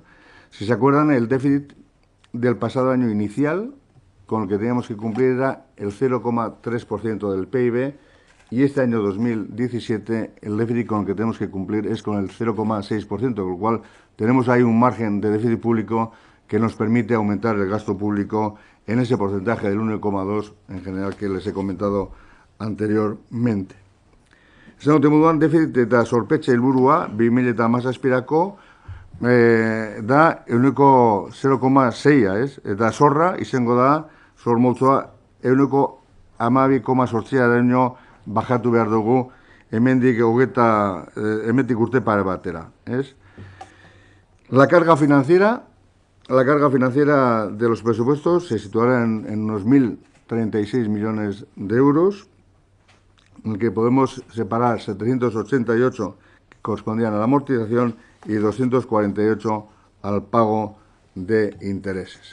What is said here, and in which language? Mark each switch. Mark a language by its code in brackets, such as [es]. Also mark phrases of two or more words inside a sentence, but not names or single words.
[es] Si se acuerdan, el déficit del pasado año inicial con el que teníamos que cumplir era el 0,3% del PIB y este año 2017 el déficit con el que tenemos que cumplir es con el 0,6%, con lo cual tenemos ahí un margen de déficit público que nos permite aumentar el gasto público en ese porcentaje del 1,2 en general que les he comentado anteriormente. [eu] Esan dute moduan, defizit eta zorpetxe helburua 2017ko da euneko 0,6a, ez? Eta zorra izango da, zor multzoa euneko 12,8 bajatu behar dugu hemendik urte pare batera, ez? [es] La carga financiera de los presupuestos se situará en unos 1.036 millones de euros, en el que podemos separar 788 que correspondían a la amortización y 248 al pago de intereses.